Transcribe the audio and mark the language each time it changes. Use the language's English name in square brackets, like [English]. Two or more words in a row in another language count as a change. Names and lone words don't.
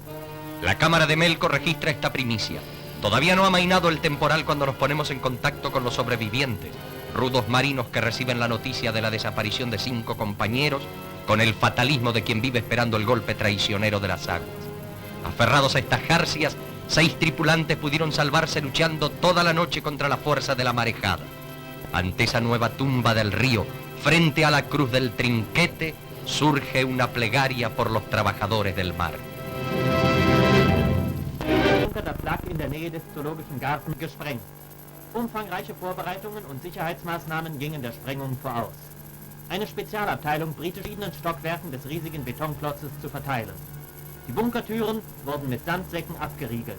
[Spanish] La cámara de Melco registra esta primicia. Todavía no ha amainado el temporal cuando nos ponemos en contacto con los sobrevivientes, rudos marinos que reciben la noticia de la desaparición de 5 compañeros con el fatalismo de quien vive esperando el golpe traicionero de las aguas. Aferrados a estas jarcias, 6 tripulantes pudieron salvarse luchando toda la noche contra la fuerza de la marejada. Ante esa nueva tumba del río, frente a la cruz del trinquete, surge una plegaria por los trabajadores del mar. [German] Der Flak in der Nähe des Zoologischen Gartens gesprengt. Umfangreiche Vorbereitungen und Sicherheitsmaßnahmen gingen der Sprengung voraus. Eine Spezialabteilung britische verschiedenen Stockwerken des riesigen Betonklosses zu verteilen. Die Bunkertüren wurden mit Sandsäcken abgeriegelt.